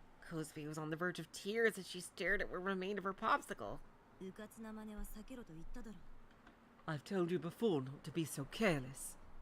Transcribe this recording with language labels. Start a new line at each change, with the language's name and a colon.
English: Kozuvi was on the verge of tears as she stared at what remained of her popsicle.
Japanese: うかつな真似は避けろと言っただろ。
English: I've told you before not to be so careless.